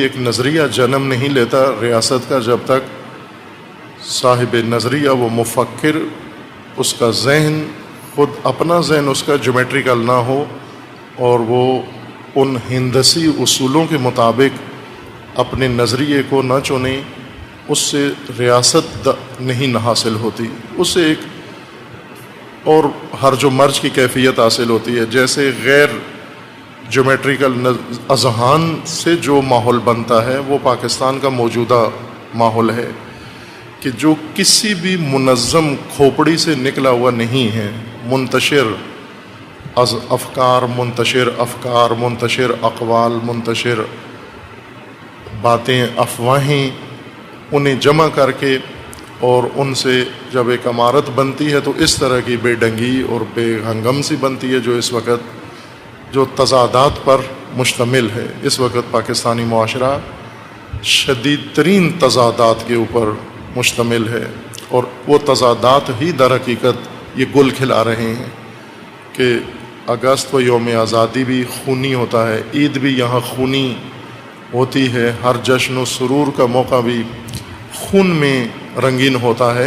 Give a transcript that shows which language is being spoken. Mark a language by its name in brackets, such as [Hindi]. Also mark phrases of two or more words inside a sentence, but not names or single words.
[Urdu] ایک نظریہ جنم نہیں لیتا ریاست کا، جب تک صاحب نظریہ وہ مفکر، اس کا ذہن خود اپنا ذہن اس کا جیومیٹریکل نہ ہو، اور وہ ان ہندسی اصولوں کے مطابق اپنے نظریے کو نہ چنے، اس سے ریاست نہیں حاصل ہوتی، اس سے ایک اور ہرج و مرج کی کیفیت حاصل ہوتی ہے۔ جیسے غیر جیومیٹریکل اذہان سے جو ماحول بنتا ہے وہ پاکستان کا موجودہ ماحول ہے کہ جو کسی بھی منظم کھوپڑی سے نکلا ہوا نہیں ہے، منتشر افکار، منتشر اقوال، منتشر باتیں، افواہیں، انہیں جمع کر کے اور ان سے جب ایک عمارت بنتی ہے تو اس طرح کی بے ڈنگی اور بے ہنگم سی بنتی ہے جو اس وقت جو تضادات پر مشتمل ہے۔ اس وقت پاکستانی معاشرہ شدید ترین تضادات کے اوپر مشتمل ہے، اور وہ تضادات ہی در حقیقت یہ گل کھلا رہے ہیں کہ اگست و یوم آزادی بھی خونی ہوتا ہے، عید بھی یہاں خونی ہوتی ہے، ہر جشن و سرور کا موقع بھی خون میں رنگین ہوتا ہے۔